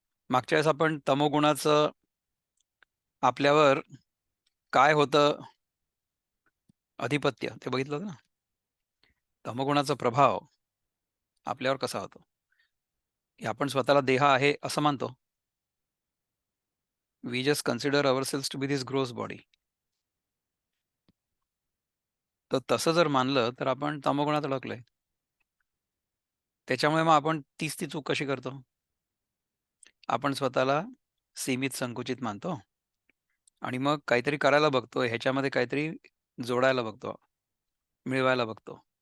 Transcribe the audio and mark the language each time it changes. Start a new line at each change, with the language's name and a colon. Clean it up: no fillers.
Marathi: मागच्या वेळेस आपण तमोगुणाचं आपल्यावर काय होतं अधिपत्य ते बघितलं होतं ना. तमोगुणाचा प्रभाव आपल्यावर कसा होतो, की आपण स्वतःला देह आहे असं मानतो.
English: We just consider ourselves to be this gross body.
Marathi: तर तसं जर मानलं तर आपण तमोगुणात अडकलोय. त्याच्यामुळे मग आपण तीच ती चूक कशी करतो? आपण स्वतःला सीमित, संकुचित मानतो आणि मग काहीतरी करायला बघतो, ह्याच्यामध्ये काहीतरी जोडायला बघतो, मिळवायला बघतो.